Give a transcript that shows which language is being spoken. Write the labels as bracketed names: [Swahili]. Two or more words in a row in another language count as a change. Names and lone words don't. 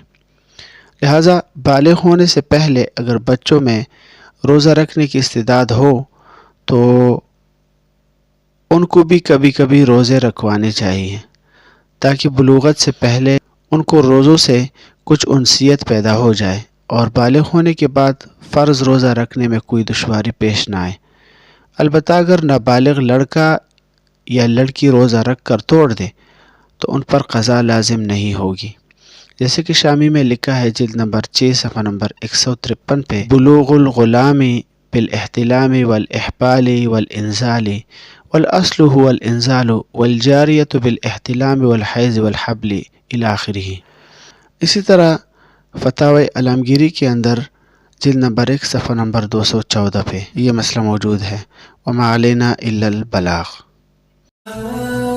[Urdu] لہٰذا بالغ ہونے سے پہلے اگر بچوں میں روزہ رکھنے کی استعداد ہو تو ان کو بھی کبھی کبھی روزے رکھوانے چاہیے تاکہ بلوغت سے پہلے ان کو روزوں سے کچھ انسیت پیدا ہو جائے اور بالغ ہونے کے بعد فرض روزہ رکھنے میں کوئی دشواری پیش نہ آئے۔ البتہ اگر نابالغ لڑکا یا لڑکی روزہ رکھ کر توڑ دے تو ان پر قضا لازم نہیں ہوگی، جیسے کہ شامی میں لکھا ہے جلد نمبر 6 صفحہ نمبر 153 پہ: [Arabic] بلوغ الغلام بالاحتلام والاحبال والانزال والاصل هو الانزال والجاریة بالاحتلام والحیض والحبل الی آخرہ۔ [Urdu] اسی طرح فتاوی علامگیری کے اندر جلد نمبر 1 صفحہ نمبر 214 پہ یہ مسئلہ موجود ہے۔ [Arabic] وما علینا الا البلاغ۔